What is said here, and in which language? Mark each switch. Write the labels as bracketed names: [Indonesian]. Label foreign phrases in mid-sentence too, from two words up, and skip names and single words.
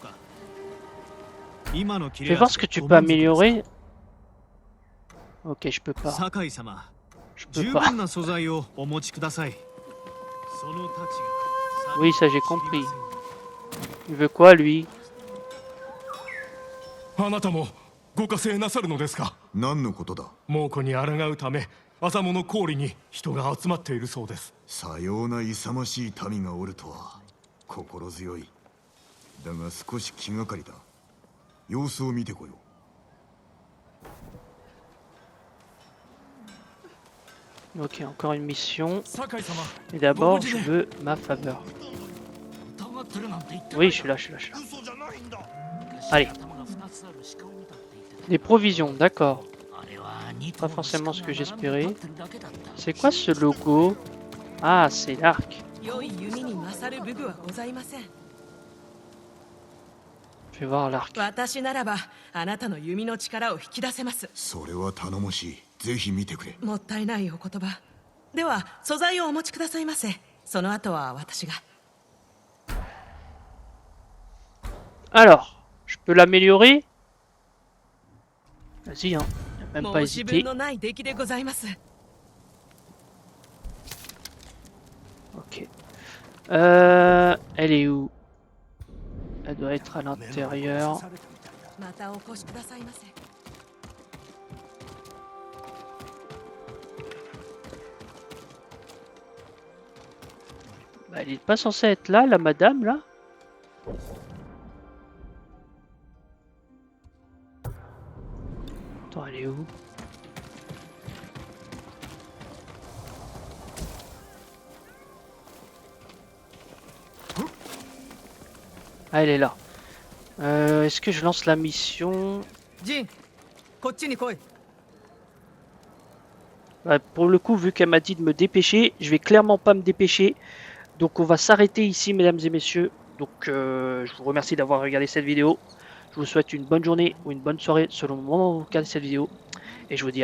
[French] Fais voir ce que tu peux améliorer. Ok, je peux pas. Je peux pas. Oui, ça j'ai compris. Il veut quoi, lui? [Japanese] あなたもご加勢なさるのですか。何のことだ。猛虎に抗うため麻物氷に人が集まっているそうです。さような勇ましい民がおるとは心強い。だが少し気がかりだ。様子を見てこよう。 [French] Ok, encore une mission. Et d'abord, je veux ma faveur. Oui, je suis là. Allez. Des provisions, d'accord. Pas forcément ce que j'espérais. C'est quoi ce logo? Ah, c'est l'arc. Je vais voir l'arc. [Japanese] 私ならばあなたの弓の力を引き出せます。それは頼もしい。ぜひ見てくれ。もったいないお言葉。では素材をお持ちくださいませ。その後は私が。 [French] Alors, je peux l'améliorer? Vas-y, hein. Même pas [Japanese] 申し分 [French] hésiter. [Japanese] のない出来でございます。 [French] Ok. Elle est où? Elle doit être à l'intérieur. [Japanese] またお越しくださいませ。 [French] Bah, elle est pas censée être là, la madame, là. Attends, elle est où? Ah, elle est là. Est-ce que je lance la mission? [Japanese] ジンこっちに来い。 [French] Bah, pour le coup, vu qu'elle m'a dit de me dépêcher, je vais clairement pas me dépêcher. Donc on va s'arrêter ici, mesdames et messieurs. Donc je vous remercie d'avoir regardé cette vidéo. Je vous souhaite une bonne journée ou une bonne soirée selon le moment où vous regardez cette vidéo.